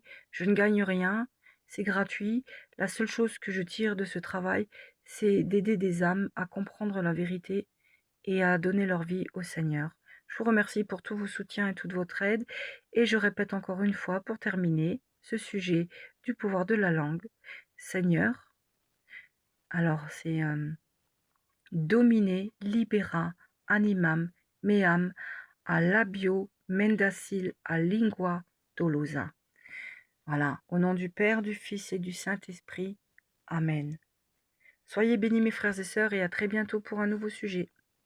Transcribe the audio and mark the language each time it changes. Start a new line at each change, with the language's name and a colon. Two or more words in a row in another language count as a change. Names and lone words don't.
French: Je ne gagne rien, c'est gratuit. La seule chose que je tire de ce travail, c'est d'aider des âmes à comprendre la vérité et à donner leur vie au Seigneur. Je vous remercie pour tous vos soutiens et toute votre aide. Et je répète encore une fois pour terminer ce sujet du pouvoir de la langue. Seigneur, alors c'est
Latin: domine, libera, animam, meam, a labio, mendacil, a lingua dolosa.
French: Voilà, au nom du Père, du Fils et du Saint-Esprit. Amen. Soyez bénis mes frères et sœurs et à très bientôt pour un nouveau sujet.